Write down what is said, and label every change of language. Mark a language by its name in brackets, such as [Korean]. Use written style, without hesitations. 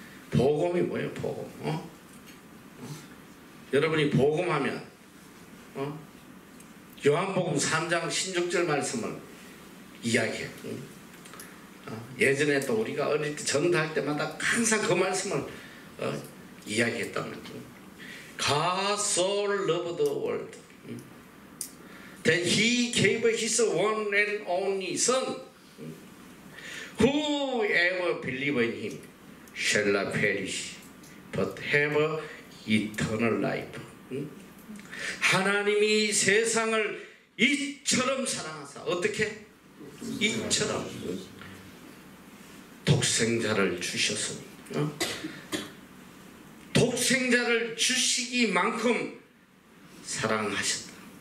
[Korean] 복음이 뭐예요? 복음. 여러분이 복음하면 요한복음 3장 16절 말씀을 이야기해. 예전에 또 우리가 어릴 때 전도할 때마다 항상 그 말씀을 이야기했단 말이에요. [English] God so loved the world that he gave his one and only son, whoever believes in him shall not perish but have eternal life. [Korean] 하나님이 세상을 이처럼 사랑하사. 어떻게? 이처럼 독생자를 주셨으니 독생자를 주시기만큼 사랑하셨다.